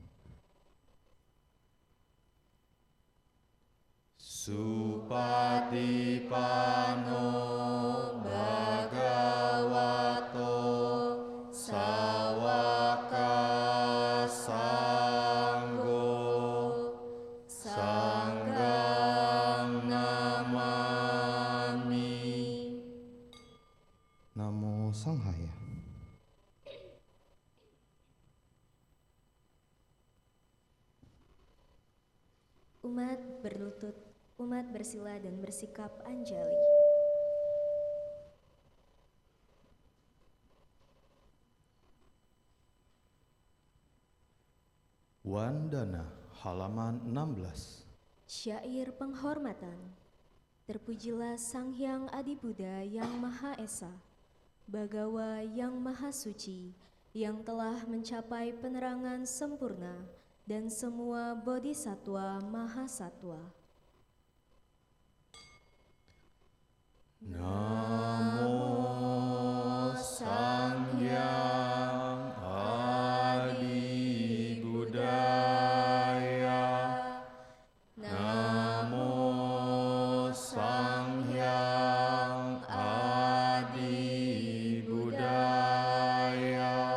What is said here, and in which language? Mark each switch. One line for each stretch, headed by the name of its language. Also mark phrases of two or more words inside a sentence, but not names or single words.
Pali: Supatipano Bhagavato Sawaka Sanggo Sanghang Namami. Namo Sanghaya.
Indonesian: Umat berlutut, umat bersila dan bersikap anjali. Wandana halaman 16. Syair penghormatan. Terpujilah Sang Hyang Adi Buddha yang Maha Esa, Bagawa yang Maha Suci, yang telah mencapai penerangan sempurna, dan semua bodhisattva mahasatwa.
Pali: Namo Sang Hyang Adi Buddhaya. Namo Sang Hyang Adi Buddhaya.